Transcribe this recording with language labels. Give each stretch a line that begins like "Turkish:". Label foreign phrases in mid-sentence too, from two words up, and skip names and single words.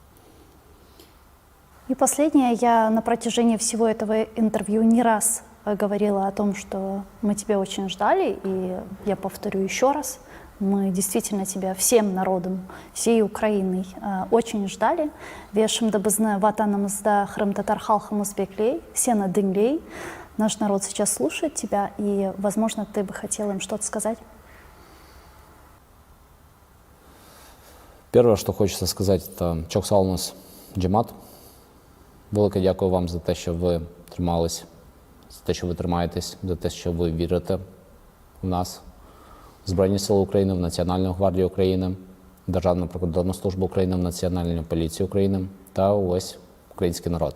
Russian: И последнее, я на протяжении всего этого интервью не раз говорила о том, что мы тебя очень ждали, и я повторю еще раз, мы действительно тебя всем народом, всей Украиной очень ждали.
Crimean Tatar: Вешим дабызны ватанымызда хрым-татар халқымыз беклей, сена дынлей.
Russian: Наш народ сейчас слушает тебя, и, возможно, ты бы хотел им что-то сказать. Первое, что хочется
Ukrainian: сказати, це
Crimean Tatar: чок салмус джемат.
Ukrainian: Велике дякую вам за те, що ви тримались, за те, що ви тримаєтесь, за те, що ви вірите в нас, в Збройні Сили України, в Національну гвардію України, в Державну прикордонну службу України, в Національну поліцію України та увесь український народ.